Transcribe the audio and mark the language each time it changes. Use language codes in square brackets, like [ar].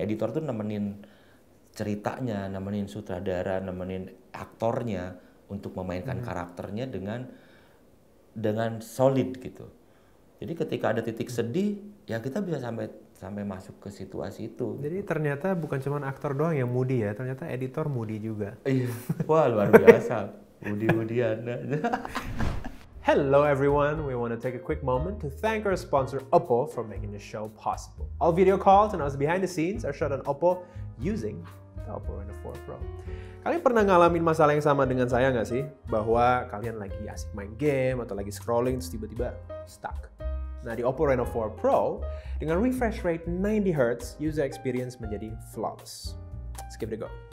[id] Editor tuh nemenin ceritanya, nemenin sutradara, nemenin aktornya untuk memainkan karakternya dengan solid gitu. Jadi ketika ada titik sedih, ya kita bisa sampai masuk ke situasi itu. Jadi ternyata bukan cuma aktor doang yang moody ya, ternyata editor moody juga. Iya, wah luar biasa, Budi-Budian. [en] Hello everyone, we want to take a quick moment to thank our sponsor Oppo for making this show possible. All video calls and us behind the scenes are shot on Oppo using the Oppo Reno 4 Pro. [id] Kalian pernah ngalamin masalah yang sama dengan saya nggak sih? Bahwa kalian lagi asik main game atau lagi scrolling terus tiba-tiba stuck. Nah di Oppo Reno 4 Pro, dengan refresh rate 90Hz, user experience menjadi flawless. [en] Let's give it a go.